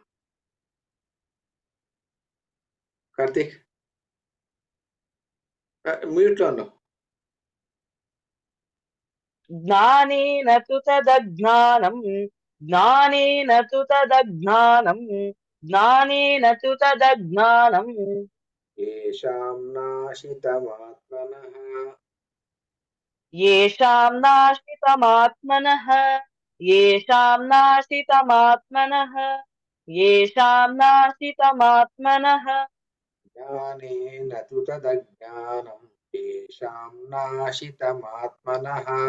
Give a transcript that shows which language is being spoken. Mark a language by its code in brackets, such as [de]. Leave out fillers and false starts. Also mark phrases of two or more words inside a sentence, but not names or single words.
[te] కార్తీక్ మ్యూట్ లో ఉన్నావు. [sa] జ్ఞానేన తు తదజ్ఞానం జ్ఞానేన తు తదజ్ఞానం జ్ఞానేన తు తదజ్ఞానం येषां नाशितमात्मनः येषां नाशितमात्मनः येषां नाशितमात्मनः येषां नाशितमात्मनः ज्ञानेन तु तदज्ञानं येषां नाशितमात्मनः